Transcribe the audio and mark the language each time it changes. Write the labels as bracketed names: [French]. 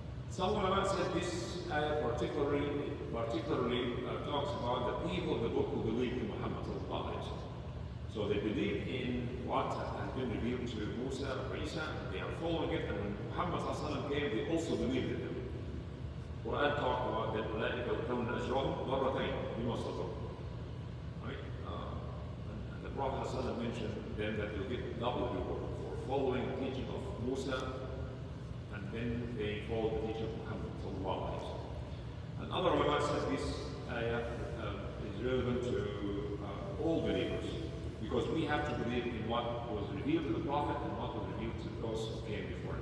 [English] Some ulama said this ayah particularly talks about the people of the book who believe in Muhammad sallallahu alaihi wasallam. So they believe in what has been revealed to Musa or Isa, they are following it, and when Muhammad sallallahu alaihi wasallam came, they also believed in him. Quran talked about that [Arabic] أولئك يؤتون أجرهم مرتين بما صبروا. [English] Right? And the Prophet ﷺ mentioned them that they'll get double reward for following the teaching of Musa, and then they followed the teaching of Muhammad sallallahu alaihi wasallam. And other ulama said this ayah is relevant to all believers, because we have to believe in what was revealed to the Prophet and what was revealed to those who came before.